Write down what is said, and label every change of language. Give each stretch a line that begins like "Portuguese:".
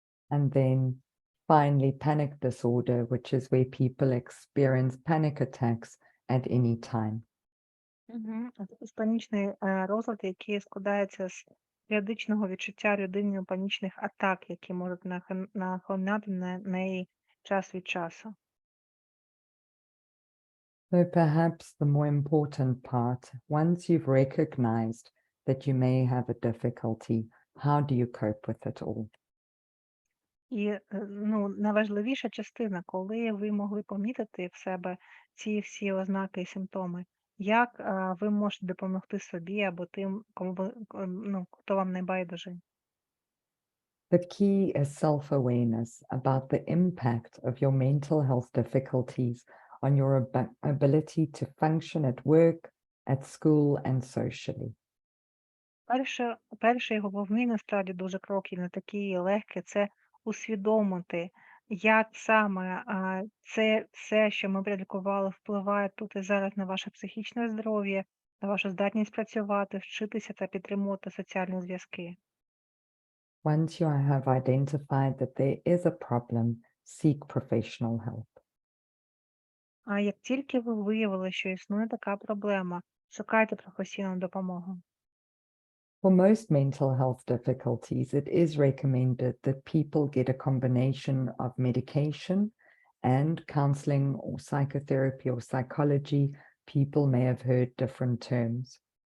English: And then finally, panic disorder, which is where people experience panic attacks at any time. Угу.
Ukrainian: А також панічний розлад, який складається з періодичного відчуття людини панічних атак, які можуть нахилняти на неї час від часу.
English: So perhaps the more important part, once you've recognized that you may have a difficulty, how do you cope with it all?
Ukrainian: І найважливіша частина, коли ви могли помітити в себе ці всі ознаки і симптоми, як ви можете допомогти собі або тим, хто вам не байдужий.
English: The key is self-awareness about the impact of your mental health difficulties on your ability to function at work, at school, and socially.
Ukrainian: Перший головний насправді дуже крок і не такий легкий, це усвідомити, як саме це все, що ми прилікували, впливає тут і зараз на ваше психічне здоров'я, на вашу здатність працювати, вчитися та підтримувати соціальні зв'язки.
English: Once you have identified that there is a problem, seek professional help.
Ukrainian: А як тільки ви виявили, що існує така проблема, шукайте професійну допомогу.
English: For most mental health difficulties, it is recommended that people get a combination of medication and counseling or psychotherapy or psychology. People may have heard different terms.